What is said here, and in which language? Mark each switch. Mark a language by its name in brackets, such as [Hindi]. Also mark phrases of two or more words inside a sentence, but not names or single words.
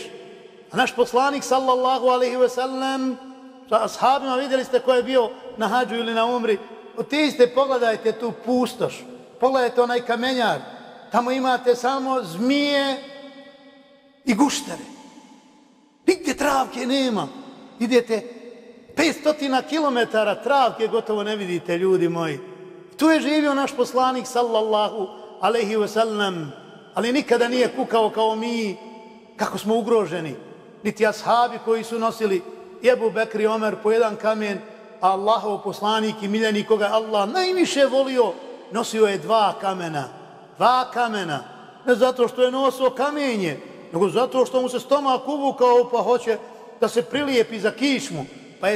[Bosnian] A naš poslanik, [Arabic] صلى الله عليه وسلم, [Bosnian] sa ashabima, vidjeli ste ko je bio na hađu ili na umri, otiđite, pogledajte tu pustoš, pogledajte onaj kamenjar, tamo imate samo zmije i guštere. Nigdje travke nema. Idete 500 kilometara travke gotovo ne vidite, ljudi moji. Tu je živio naš poslanik, [Arabic] صلى الله عليه وسلم, [Bosnian] ali nikada nije kukao kao mi, kako smo ugroženi. Niti ashabi koji su nosili Ebu Bekr i Omer po jedan kamen, a Allahov poslanik i miljenik koga Allah najviše volio, nosio je 2 kamena. 2 kamena. Ne zato što je nosio kamenje, nego zato što mu se stomak uvukao pa hoće da se prilijepi za kičmu.